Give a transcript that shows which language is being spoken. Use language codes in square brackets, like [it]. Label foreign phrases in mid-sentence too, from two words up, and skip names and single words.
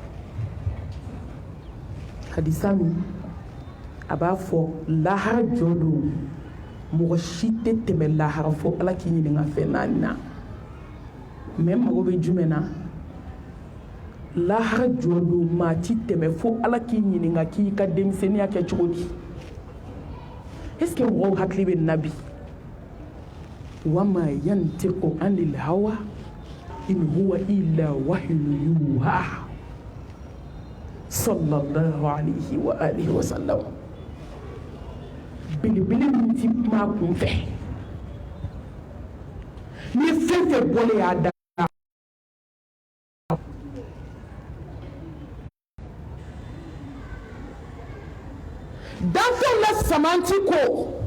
[bm] hadisa min a b'a fɔ lahara jɔ don mɔgɔ si tɛ tɛmɛ lahara fo Ala k'i ɲininka fɛn naani na mais mago bɛ jumɛn na lahara jɔ don maa ti tɛmɛ fo Ala k'i ɲininka k'i ka denmisɛnniya kɛ cogo di [fr] est-ce que [bm] mɔgɔw hakili bɛ nabi [ar] وما ينطق عن الهوى إن هو إلا وحي يوحى صلى الله عليه وآله وسلم [bm] belebele min ti kuma kun fɛ ni fɛn fɛn bɔlen y'a da danfɛnw la samanti ko